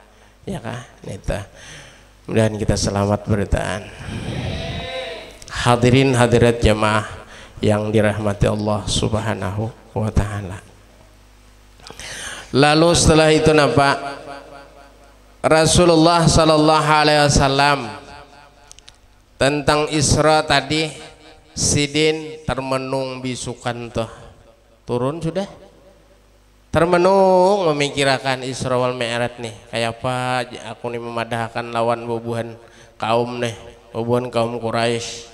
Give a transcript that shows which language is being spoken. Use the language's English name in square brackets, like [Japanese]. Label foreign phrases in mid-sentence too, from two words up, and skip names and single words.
[Banjar] Ya kah itu. Mudah-mudahan kita selamat beritaan. Hadirin hadirat jamaah yang dirahmati Allah [Arabic] سبحانه وتعالى. [Banjar] Lalu setelah itu napa? Rasulullah [Arabic] صلى الله عليه وسلم [Banjar] tentang Isra tadi sidin termenung bisukan tuh. Turun sudah? Termenung memikirkan Isra wal Mi'raj nih. Kayak apa aku nih memadahkan lawan bobuhan kaum nih, bobuhan kaum Quraisy.